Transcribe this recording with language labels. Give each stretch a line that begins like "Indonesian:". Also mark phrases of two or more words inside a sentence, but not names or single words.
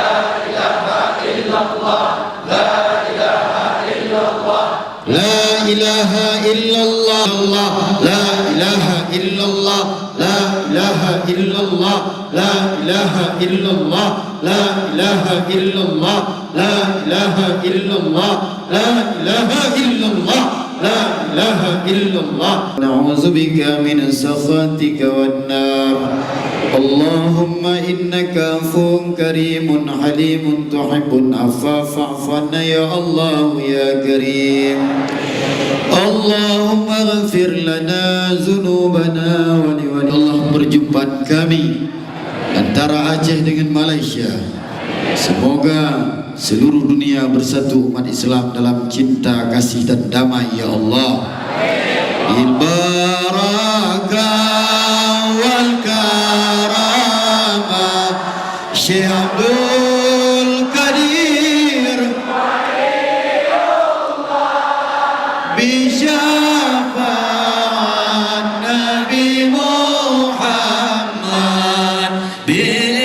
Arabic: إله إلا الله، لا إله إلا الله، لا إله إلا الله، لا إله إلا الله، لا إله إلا الله، لا إله إلا الله، لا إله إلا الله، لا إله إلا الله، لا إله إلا الله، لا إله إلا الله. نعوذ بك من سخطك والنار. اللهم إنك عفو كريم حليم تحب العفو فاعف عنا يا الله يا كريم. اللهم اغفر لنا ذنوبنا ولوالي.
Indonesian: Allah perjumpaan kami antara Aceh dengan Malaysia. Semoga seluruh dunia bersatu umat Islam dalam cinta, kasih dan damai
Arabic: يا الله. بالبركة والكرامة شيخ عبد القادر بشفاعة نبي محمد ب